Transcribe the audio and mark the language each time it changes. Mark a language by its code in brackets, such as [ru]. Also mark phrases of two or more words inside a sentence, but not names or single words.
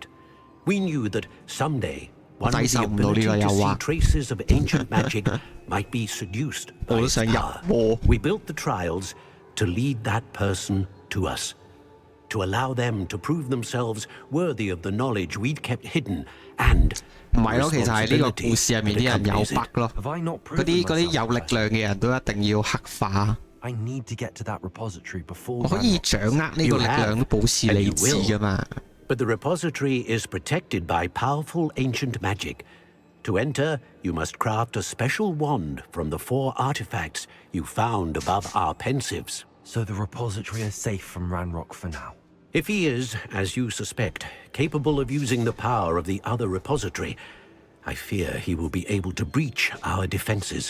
[en] We knew that someday, one with the ability to see traces of ancient magic might be seduced by its power. We built the trials to lead that person to us, to allow them to prove themselves worthy of the knowledge we'd kept hidden and [yue] 唔係咯，其實係呢個故事入面啲人有 bug 咯，嗰啲有力量嘅人都一定要黑化。 [en] I need to get to that repository before [yue] 我可以掌握呢個力量保持理智㗎嘛。 [en] But the repository is protected by powerful ancient magic. To enter, you must craft a special wand from the 4 artifacts you found above our pensives. So the repository is safe from Ranrock for now. If he is, as you suspect, capable of using the power of the other repository, I fear he will be able to breach our defenses.